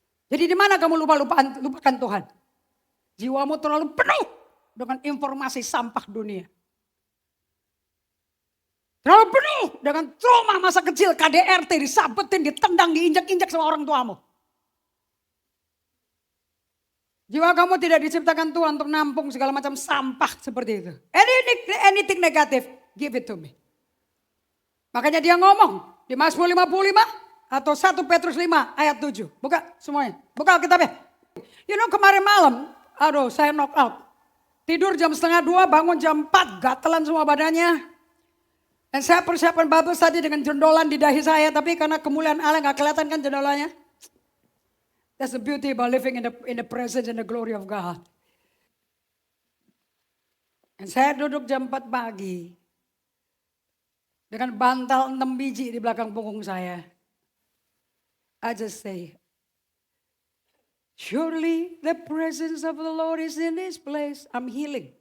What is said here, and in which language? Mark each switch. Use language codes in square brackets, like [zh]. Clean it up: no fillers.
[id] Jadi di mana kamu lupakan Tuhan? Jiwamu terlalu penuh dengan informasi sampah dunia. Terlalu penuh dengan trauma masa kecil, KDRT, disabetin, ditendang, diinjak-injak sama orang tuamu. Jiwa kamu tidak diciptakan Tuhan untuk nampung segala macam sampah seperti itu. [en] Anything negatif, give it to me. [id] Makanya dia ngomong di Mazmur 55 atau 1 Petrus 5 ayat 7. Buka semuanya, buka Alkitabnya. [en] You know [id] kemarin malam, saya knock out. Tidur jam 1:30, bangun jam 4, gatelan semua badannya. Dan saya persiapan Bible study dengan jendolan di dahi saya. Tapi karena kemuliaan Allah gak kelihatan kan jendolanya. [en] That's the beauty about living in the presence and the glory of God. [id] Dan saya duduk jam 4 pagi. Dengan bantal 6 biji di belakang punggung saya. [en] I just say, surely the presence of the Lord is in this place. I'm healing.